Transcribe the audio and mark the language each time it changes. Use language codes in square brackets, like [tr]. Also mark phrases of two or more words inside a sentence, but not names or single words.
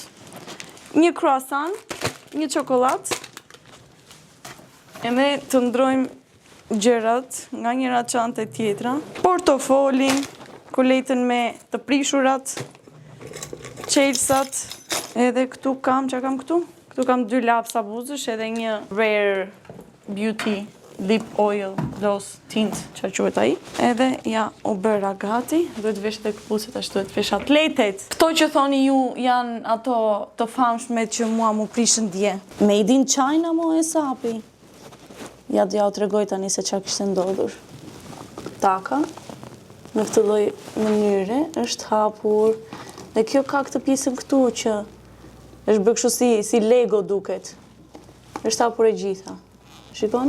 [sq] Një croissant, një çokoladë, edhe të ndrojmë gjërat nga njëra çantë e tjetra. Portofolin, koletën me të prishurat, qelsat, edhe këtu kam, çka kam këtu? Këtu kam 2 lapsa buzësh edhe një Rare Beauty [en] lip oil gloss tint [sq] që quhet ai. Edhe ja u bëra gati. Duhet vesh edhe këpucët, ashtu duhet vesh atletet. Kto që thoni ju janë ato të famshme që mua mu prishën dje. [en] Made in China [sq] mo e sapi. Ja u tregoj tani se çfarë kishte ndodhur. Taka në këtë lloj mënyre është hapur. Dhe kjo ka këtë pjesën këtu që është bërë kështu si Lego duket. Është hapur e gjitha. Shikoni?